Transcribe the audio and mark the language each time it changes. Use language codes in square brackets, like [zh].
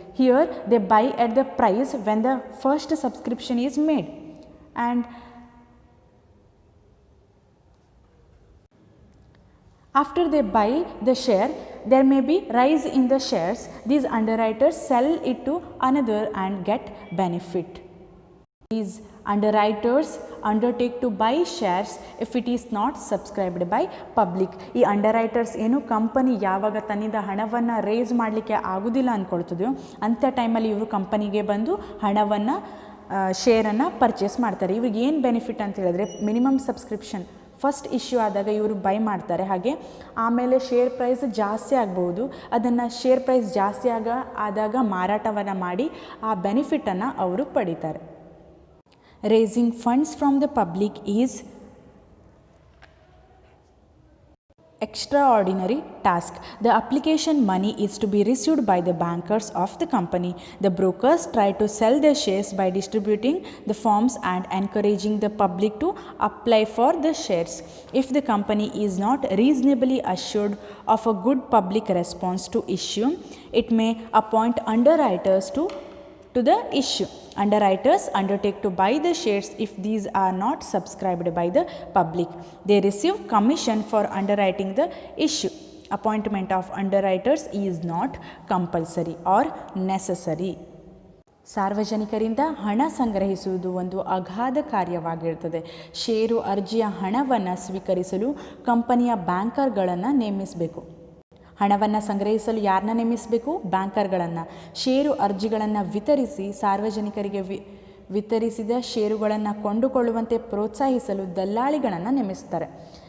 [en] Here they buy at the price when the first subscription is made, and after they buy the share there may be rise in the shares. These underwriters sell it to another and get benefit. These underwriters undertake to buy shares if it is not subscribed by public. [kn] ಈ ಅಂಡರ್ರೈಟರ್ಸ್ ಏನು company ಯಾವಾಗ ತನ್ನಿಂದ ಹಣವನ್ನು race ಮಾಡಲಿಕ್ಕೆ ಆಗೋದಿಲ್ಲ ಅಂದ್ಕೊಳ್ತದೆಯೋ ಅಂಥ ಟೈಮಲ್ಲಿ ಇವರು ಕಂಪನಿಗೆ ಬಂದು ಹಣವನ್ನು ಶೇರನ್ನು ಪರ್ಚೇಸ್ ಮಾಡ್ತಾರೆ. ಇವ್ರಿಗೆ ಏನು ಬೆನಿಫಿಟ್ ಅಂತ ಹೇಳಿದ್ರೆ [en] minimum subscription first issue [kn] ಆದಾಗ ಇವರು ಬೈ ಮಾಡ್ತಾರೆ. ಹಾಗೆ ಆಮೇಲೆ ಶೇರ್ ಪ್ರೈಸ್ ಜಾಸ್ತಿ ಆಗ್ಬೋದು, ಅದನ್ನು ಶೇರ್ ಪ್ರೈಸ್ ಜಾಸ್ತಿ ಆದಾಗ ಮಾರಾಟವನ್ನು ಮಾಡಿ ಆ ಬೆನಿಫಿಟನ್ನು ಅವರು ಪಡಿತಾರೆ. [en] Raising funds from the public is extraordinary task. The application money is to be received by the bankers of the company. The brokers try to sell their shares by distributing the forms and encouraging the public to apply for the shares. If the company is not reasonably assured of a good public response to issue, it may appoint underwriters to the issue. Underwriters undertake to buy the shares if these are not subscribed by the public. They receive commission for underwriting the issue. Appointment of underwriters is not compulsory or necessary. [kn] ಸಾರ್ವಜನಿಕರಿಂದ ಹಣ ಸಂಗ್ರಹಿಸುವುದು ಒಂದು ಅಗಾಧ ಕಾರ್ಯವಾಗಿರುತ್ತದೆ. ಷೇರು ಅರ್ಜಿಯ ಹಣವನ್ನು ಸ್ವೀಕರಿಸಲು ಕಂಪನಿಯ ಬ್ಯಾಂಕರ್ಗಳನ್ನು ನೇಮಿಸಬೇಕು. ಹಣವನ್ನು ಸಂಗ್ರಹಿಸಲು ಯಾರನ್ನ ನೇಮಿಸಬೇಕು? ಬ್ಯಾಂಕರ್ಗಳನ್ನು. ಷೇರು ಅರ್ಜಿಗಳನ್ನು ವಿತರಿಸಿ ಸಾರ್ವಜನಿಕರಿಗೆ ವಿತರಿಸಿದ ಷೇರುಗಳನ್ನು ಕೊಂಡುಕೊಳ್ಳುವಂತೆ ಪ್ರೋತ್ಸಾಹಿಸಲು ದಲ್ಲಾಳಿಗಳನ್ನು ನೇಮಿಸ್ತಾರೆ.